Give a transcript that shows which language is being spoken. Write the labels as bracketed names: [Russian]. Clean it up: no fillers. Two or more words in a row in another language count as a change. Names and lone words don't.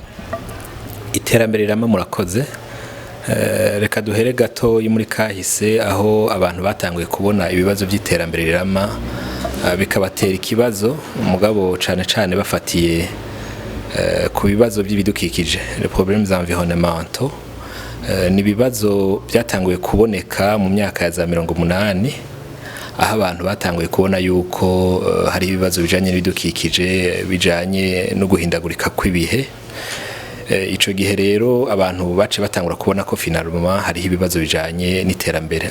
[Rundi] Iterambere rirama murakoze. Reka duhere gato muri kahise aho abantu batanguye kubona ibibazo by'iterambere rirama bikabatera ikibazo, umugabo cane bafatiye ku bibazo by'ibidukikije, [French] les problèmes environnementaux. [Rundi] Ni bibazo byatanguye kuboneka mu myaka ya za 80, aho abantu batanguye kubona yuko hari ibibazo bijanye n'ibidukikije, bijanye no guhindagurika kw'ibihe. Ico gihe rero abantu bace batangura kubona ko finalement hari ibibazo bijanye n'iterambere.